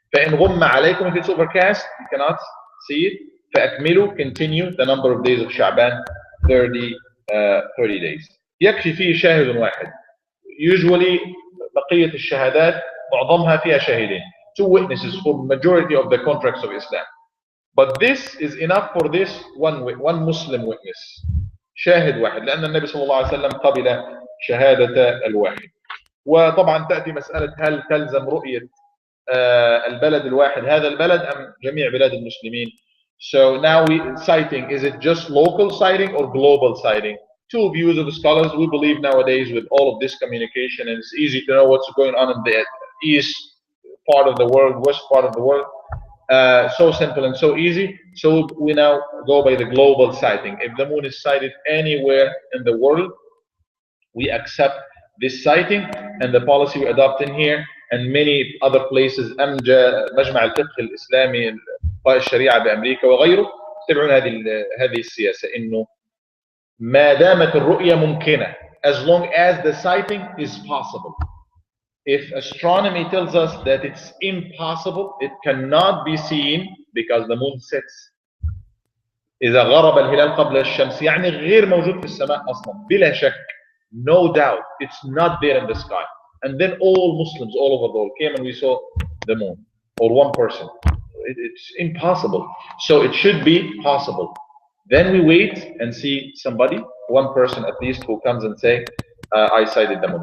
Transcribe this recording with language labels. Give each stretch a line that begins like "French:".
Arabic: فإن غم عليكم,
English: if it's overcast, you cannot see it. فأكملوا, continue the number of days of Sha'ban, 30 days.
Arabic: يكفي فيه شاهد واحد. Usually بقية الشهادات معظمها فيها شاهدين.
English: 2 witnesses for majority of the contracts of Islam. But this is enough for this one Muslim witness.
Arabic: شاهد واحد, لأن النبي صلى الله عليه وسلم قبل شهادة الواحد. وطبعا تأتي مسألة هل تلزم رؤية البلد الواحد هذا البلد أم جميع بلاد المسلمين.
English: So now sighting, is it just local sighting or global sighting? 2 views of the scholars. We believe nowadays with all of this communication, and it's easy to know what's going on in the east part of the world, west part of the world, So simple and so easy. So we now go by the global sighting. If the moon is sighted anywhere in the world, we accept this sighting, and the policy we adopt in here and many other places.
Arabic: مجمع الفقه الإسلامي الشريعة بأمريكا وغيره تبعون هذه السياسة، إنه ما دامت الرؤية ممكنة,
English: as long as the sighting is possible. If astronomy tells us that it's impossible, it cannot be seen because the moon sets.
Arabic: إذا غرب الهلال قبل الشمس يعني غير موجود في السماء أصلا بلا شك.
English: No doubt, it's not there in the sky. And then all Muslims all over the world came and we saw the moon, or one person. It's impossible. So it should be possible. Then we wait and see somebody, one person at least, who comes and say, I sighted the moon.